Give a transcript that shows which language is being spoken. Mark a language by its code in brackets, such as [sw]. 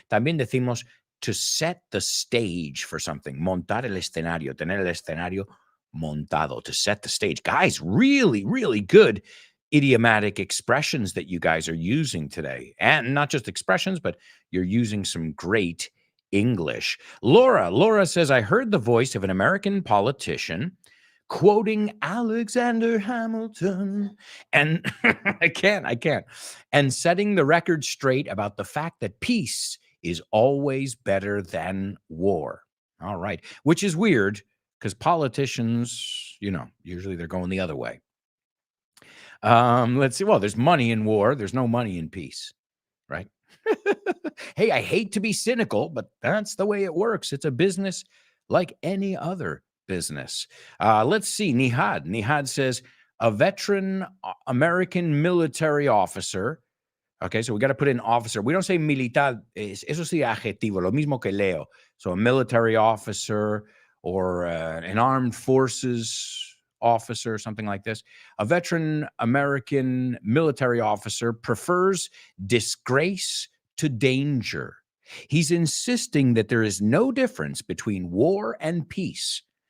[es] También decimos to set the stage for something. Montar el escenario, tener el escenario montado, to set the stage. [en] Guys, really, really good idiomatic expressions that you guys are using today. And not just expressions, but you're using some great English. Laura says, I heard the voice of an American politician quoting Alexander Hamilton, and I can't, and setting the record straight about the fact that peace is always better than war. All right, which is weird because politicians, usually they're going the other way. Let's see. Well, there's money in war. There's no money in peace, right? Hey, I hate to be cynical, but that's the way it works. It's a business like any other business. Let's see. Nihad says, a veteran American military officer. Okay, so we got to put in officer. We don't say militar. [es] Eso sí adjetivo, lo mismo que Leo. [en] So a military officer or an armed forces officer, something like this. A veteran American military officer prefers disgrace to danger. He's insisting that there is no difference between war and peace.